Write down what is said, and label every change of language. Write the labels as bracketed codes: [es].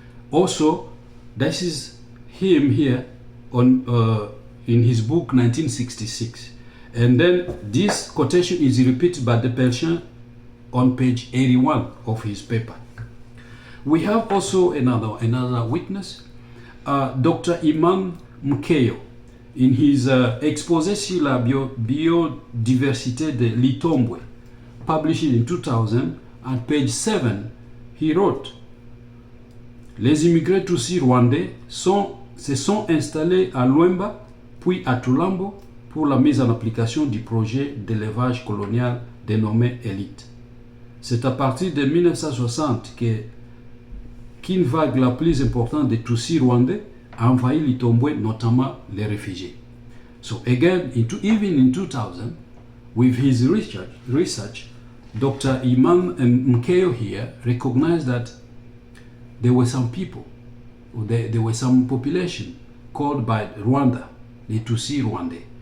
[en] Also, this is him here on in his book 1966. And then this quotation is repeated by the Persian on page 81 of his paper. We have also another witness, Dr. [fr] Iman Mkeyo, [en] in his [fr] Exposé sur la biodiversité de l'Itombwe, [en] published in 2000, at page 7, he wrote, [fr] les immigrés Tutsi rwandais se sont installés à Luemba, puis à Tulambo, pour la mise en application du projet d'élevage colonial dénommé Élite. C'est à partir de 1960 qu'une vague la plus importante des Tutsis rwandais a envahi l'Itombwe, notamment les réfugiés. [en] So again, even in 2000, with his research, Dr. Iman Mkeyo here recognized that there were some people, or there were some population called by Rwanda, the Tutsi Rwandais.